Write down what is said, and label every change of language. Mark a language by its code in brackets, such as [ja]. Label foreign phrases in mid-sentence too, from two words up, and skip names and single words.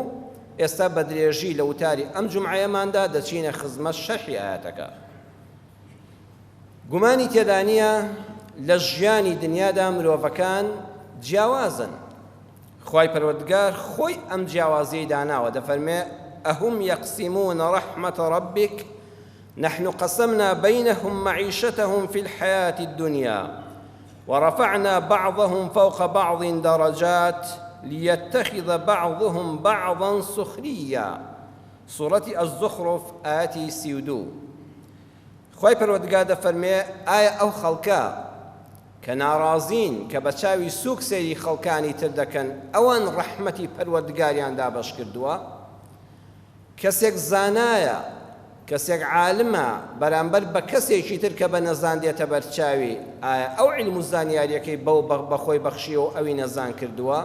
[ckb] ئێستا بە درێژی لە وتاری ئەم جومعەیەماندا دەچینە خزمەت شەرحی ئاەتەکە. گومانی تێدا نییە لە ژیانی دنیادا مرۆڤەکان جیاوازن. خوای پەروەردگار خۆی ئەم جیاوازیەی داناوە، دەفەرمێ: [ar] ئەهم یەقسیمونە ڕەحمەتە ڕەبیک نحن قسمنا بينهم معيشتهم في الحياة الدنيا ورفعنا بعضهم فوق بعض درجات ليتخذ بعضهم بعضا سخريا. سورة الزخرف آية 32. [ckb] خوای پەروەردگار دەفەرمێ ئایا ئەو خەڵکە کە ناڕازین کە بە چاوی سووک سەیری خەڵکانی تر دەکەن ئەوان ڕەحمەتی پەروەردگاریان دابەش کردووە؟ کەسێک زانایە، کەسێک عالمە بەرامبەر بە کەسێکی تر کە بە نەزان دێتە بەرچاوی، ئایا ئەو عیلم و زانیاریەکەی بەو بەخۆی بەخشیەوە و ئەوی نەزان کردووە؟